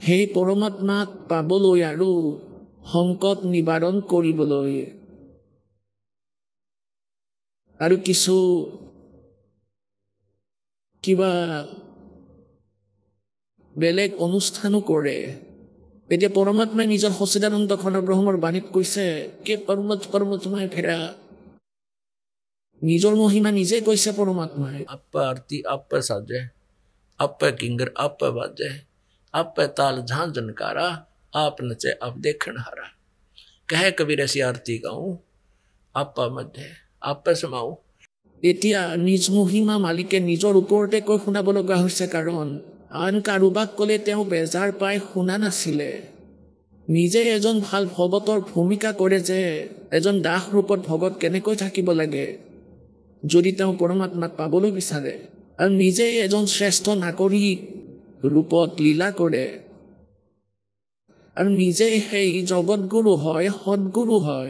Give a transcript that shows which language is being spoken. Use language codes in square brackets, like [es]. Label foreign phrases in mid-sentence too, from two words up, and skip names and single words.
[as] সেই পৰমাত্মাক পাবলৈ আৰু সংকট নিবাৰণ কৰিবলৈ আৰু কিছু কিবা বেলেগ অনুষ্ঠানো কৰে। এতিয়া পৰমাত্মাই নিজৰ সচিদানন্দ ঘন ব্ৰহ্মৰ বাণীত কৈছে কে পৰ্বতমাই ফেৰা নিজৰ মহিমা নিজে কৈছে পৰমাত্মাই। [hi] आप आरती आप साजे आप किंगर आप बाजे आप ताल झांझनकारा आप नचे आप देखन हारा कहे कबीर ऐसी आरती गाऊं आप मध्य आप समाऊं। [as] এতিয়া নিজ মহিমা মালিকে নিজৰ ওপৰতে কৈ শুনাব লগা হৈছে, কাৰণ আন কাৰোবাক ক'লে তেওঁ বেজাৰ পাই শুনা নাছিলে। নিজে এজন ভাল ভগতৰ ভূমিকা কৰে যে এজন দাস ৰূপত ভগত কেনেকৈ থাকিব লাগে যদি তেওঁ পৰমাত্মাক পাবলৈ বিচাৰে, আৰু নিজে এজন শ্ৰেষ্ঠ নাগৰিক ৰূপত লীলা কৰে, আৰু নিজে সেই জগতগুৰু হয়, সদগুৰু হয়।